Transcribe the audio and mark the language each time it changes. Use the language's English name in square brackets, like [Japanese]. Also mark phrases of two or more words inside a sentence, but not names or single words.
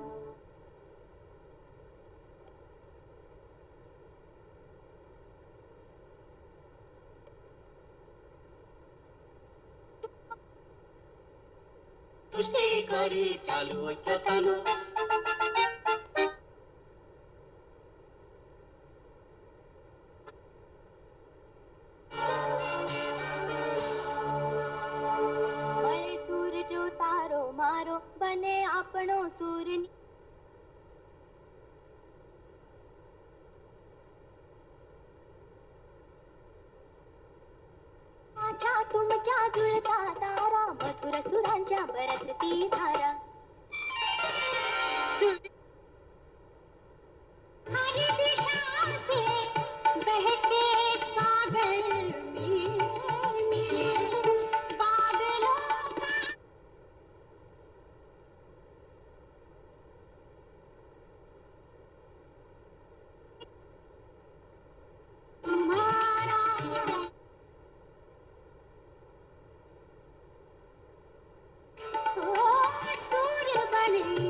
[Bangla] সৃষ্টি করি চালু ঐক্যতানো [Gujarati] મળે સૂર જો તારો મારો બને આપણો સૂર। [Marathi] माझ्या तुमच्या जुळता तारा मधुर सुरांच्या बरसती धारा। [Hindi] हर दिशा से बहके सागर मिले मिले बादलों का तुम्हारा सुर बने